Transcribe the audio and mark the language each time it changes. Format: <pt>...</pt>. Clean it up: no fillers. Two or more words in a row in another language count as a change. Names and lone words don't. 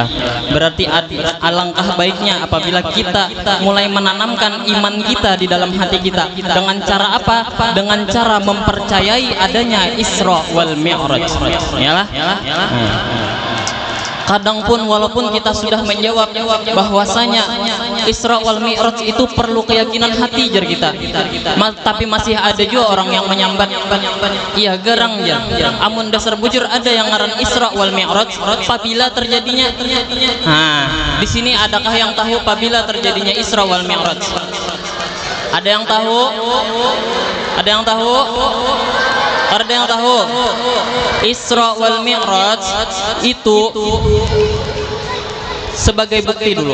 <id>Berarti alangkah baiknya apabila kita mulai menanamkan iman kita di dalam hati kita. Dengan cara apa? Dengan cara mempercayai adanya Isra wal Mi'raj.</id> <bjn>Yalah. Kadang pun walaupun kita sudah menjawab bahwasanya Isra wal Mi'raj itu perlu keyakinan hati jar kita, tapi masih ada juga orang yang menyambat, iya gerang ya, amun dasar bujur ada yang ngaran Isra wal Mi'raj apabila terjadinya.</bjn> <id>Nah, di sini adakah yang tahu apabila terjadinya Isra wal Mi'raj? Ada yang tahu? Ada yang tahu? Ada yang tahu? Isra wal Mi'raj itu sebagai bukti dulu.</id>